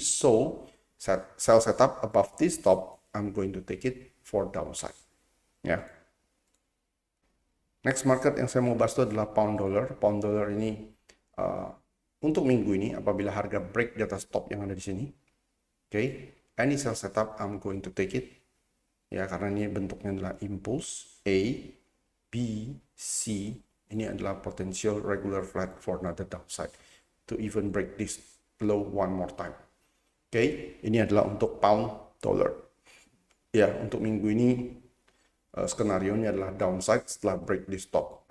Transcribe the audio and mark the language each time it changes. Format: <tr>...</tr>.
<en>So, sell setup above this top, I'm going to take it for downside.</en> <id>Ya. Next market yang saya mau bahas itu adalah pound dollar. Pound dollar ini untuk minggu ini apabila harga break di atas top yang ada di sini.</id> <en>Oke, any sell setup I'm going to take it. Ya,</en> <id>karena ini bentuknya adalah</id> <en>impulse A, B, C, ini adalah potential regular flat for another downside to even break this low one more time.</en> <id>Oke, ini adalah untuk pound dollar. Ya, untuk minggu ini skenario nya adalah downside setelah</id> <en>break this top.</en>